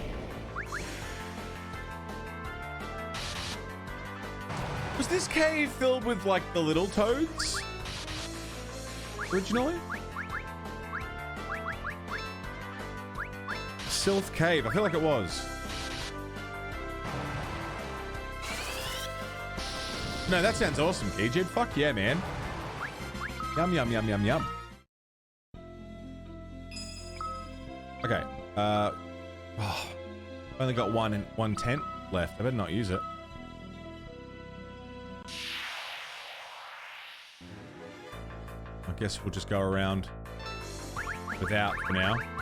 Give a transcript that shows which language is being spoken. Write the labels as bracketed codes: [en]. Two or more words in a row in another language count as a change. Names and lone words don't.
[en] Was this cave filled with, like, the little toads? Originally? Sylph Cave. I feel like it was. No, that sounds awesome, Keyjid. Fuck yeah, man. Yum, yum, yum, yum, yum. Okay. Oh. Only got one tent left. I better not use it. I guess we'll just go around without for now.